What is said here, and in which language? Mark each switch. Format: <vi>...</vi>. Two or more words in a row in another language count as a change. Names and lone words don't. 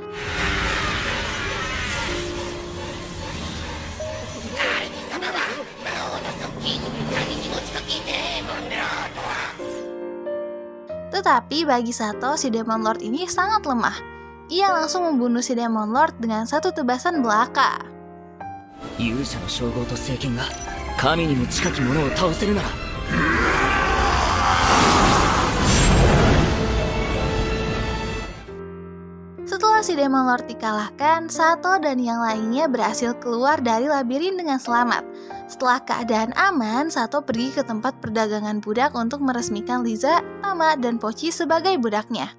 <id>Tetapi bagi Sato, si Demon Lord ini sangat lemah. Ia langsung membunuh si Demon Lord dengan satu tebasan belaka.</id> <ja>勇者の称号と聖剣が神にも近き者を倒せるなら</ja> <id>Setelah si Demon Lord dikalahkan, Sato dan yang lainnya berhasil keluar dari labirin dengan selamat. Setelah keadaan aman, Sato pergi ke tempat perdagangan budak untuk meresmikan Liza, Tama, dan Pochi sebagai budaknya.</id>